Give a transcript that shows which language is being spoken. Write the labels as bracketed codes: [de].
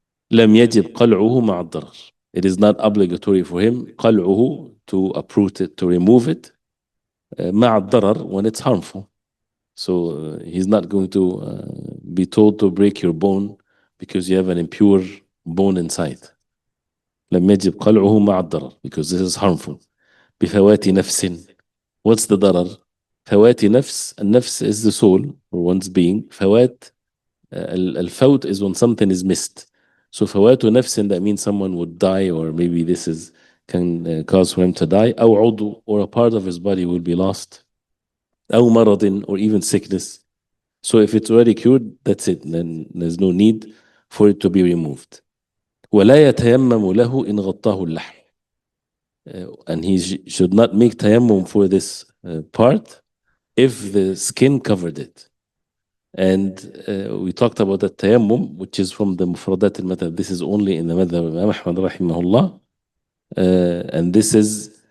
[ar] لم يجب قلعه مع الضرر. [en] It is not obligatory for him قلعه, to uproot it, to remove it, [ar] مع الضرر, [en] when it's harmful. So he's not going to be told to break your bone because you have an impure bone inside. [ar] لم يجب قلعه مع الضرر, [en] because this is harmful. [ar] بفوات نفس. [en] What's the ضرر? [ar] فوات نفس. [en] النفس is the soul, or one's being. فوات, الفوت is when something is missed. So [ar] فوات نفس, [en] that means someone would die, or maybe this can cause for him to die. [ar] أو عضو, [en] or a part of his body will be lost. [ar] أو مرض, [en] or even sickness. So if it's already cured, that's it. Then there's no need for it to be removed. [ar] ولا يتيمم له إن غطاه اللحم. [en] And he should not make tayammum for this part if the skin covered it. And we talked about the tayammum, which is from the mufradat al-madhab. This is only in the madhab of Imam Ahmad rahimahullah. And this is